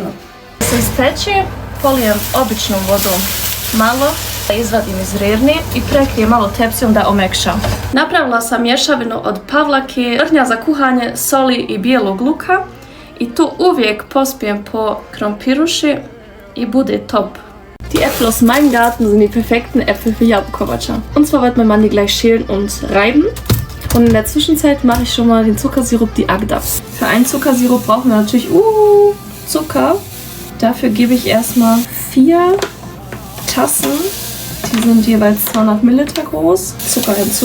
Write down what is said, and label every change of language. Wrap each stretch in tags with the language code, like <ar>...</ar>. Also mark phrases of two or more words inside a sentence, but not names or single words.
<bs>Da se ispeče, polijem običnom vodom malo, izvadim iz rerni i prekrijem malo tepsijom da omekša. Napravila sam mješavinu od pavlake, vrhnja za kuhanje, soli i bijelog luka. I tu uvijek pospijem po krompiruši i bude top.</bs> <de>Die Äpfel aus meinem Garten sind die perfekten Äpfel für Jabukovača. Und zwar wird mein Mann die gleich schälen und reiben. Und in der Zwischenzeit mache ich schon mal den Zuckersirup, die Agda. Für einen Zuckersirup brauchen wir natürlich Zucker. Dafür gebe ich erstmal 4 Tassen, die sind jeweils 200 Milliliter groß, Zucker hinzu.</de>